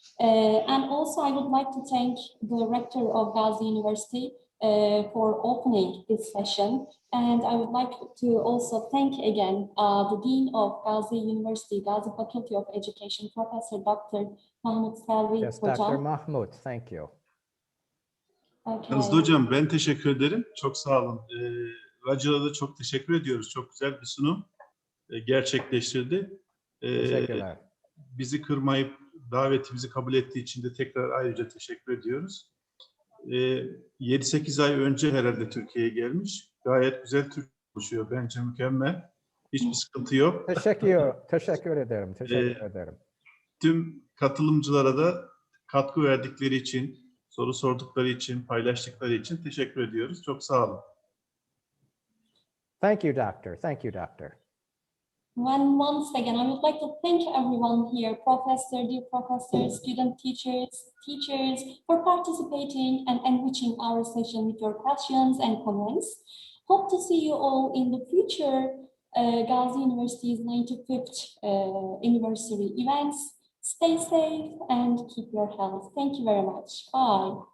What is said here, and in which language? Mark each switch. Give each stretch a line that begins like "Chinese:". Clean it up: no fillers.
English: And also I would like to thank the rector of Gazi University for opening this session. And I would like to also thank again the Dean of Gazi University, Gazi Faculty of Education, Professor Dr. Mahmut Selvi. Yes, Dr. Mahmut, thank you. Okay.
Turkish: Yalnız hocam ben teşekkür ederim. Çok sağ olun. Roger'a da çok teşekkür ediyoruz. Çok güzel bir sunum gerçekleştirdi. Teşekkürler. Bizi kırmayıp davetimizi kabul ettiği için de tekrar ayrıca teşekkür ediyoruz. 7-8 ay önce herhalde Türkiye'ye gelmiş. Gayet güzel Türkçe konuşuyor. Bence mükemmel. Hiçbir sıkıntı yok. Teşekkür ederim. Teşekkür ederim. Tüm katılımcılara da katkı verdikleri için, soru sordukları için, paylaştıkları için teşekkür ediyoruz. Çok sağ olun.
English: Thank you, Doctor. Thank you, Doctor. Once again, I would like to thank everyone here, dear professors, student teachers, for participating and enriching our session with your questions and comments. Hope to see you all in the future Gazi University's 95th anniversary events. Stay safe and keep your health. Thank you very much. Bye.